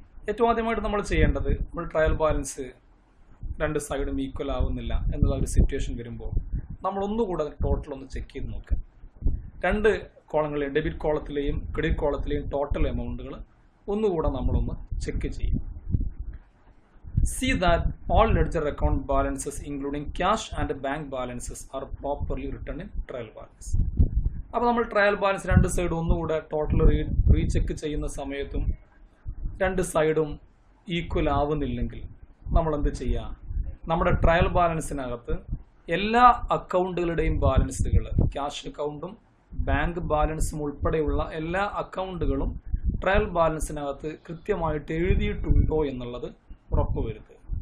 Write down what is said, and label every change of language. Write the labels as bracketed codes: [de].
[ml] ഏറ്റവും ആദ്യമായിട്ട് നമ്മൾ ചെയ്യേണ്ടത്, നമ്മൾ ട്രയൽ ബാലൻസ് രണ്ട് സൈഡും ഈക്വൽ ആവുന്നില്ല എന്നുള്ള ഒരു സിറ്റുവേഷൻ വരുമ്പോൾ നമ്മൾ ഒന്നുകൂടെ ടോട്ടൽ ഒന്ന് ചെക്ക് ചെയ്ത് നോക്കുക. രണ്ട് കോളങ്ങളെയും ഡെബിറ്റ് കോളത്തിലെയും ക്രെഡിറ്റ് കോളത്തിലെയും ടോട്ടൽ എമൗണ്ടുകൾ ഒന്നുകൂടെ നമ്മളൊന്ന് ചെക്ക് ചെയ്യും. [en] See that all ledger account balances including cash and bank balances are properly written in trial balance. [ml] അപ്പോൾ നമ്മൾ ട്രയൽ ബാലൻസ് രണ്ട് സൈഡും ഒന്നുകൂടെ ടോട്ടൽ റീചെക്ക് ചെയ്യുന്ന സമയത്തും രണ്ട് സൈഡും ഈക്വൽ ആവുന്നില്ലെങ്കിൽ നമ്മൾ എന്ത് ചെയ്യുക, നമ്മുടെ ട്രയൽ ബാലൻസിനകത്ത് എല്ലാ അക്കൗണ്ടുകളുടെയും ബാലൻസുകൾ, ക്യാഷ് അക്കൗണ്ടും ബാങ്ക് ബാലൻസും ഉൾപ്പെടെയുള്ള എല്ലാ അക്കൗണ്ടുകളും ട്രയൽ ബാലൻസിനകത്ത് കൃത്യമായിട്ട് എഴുതിയിട്ടുണ്ടോ എന്നുള്ളത് ഉറപ്പുവരുത്തുക.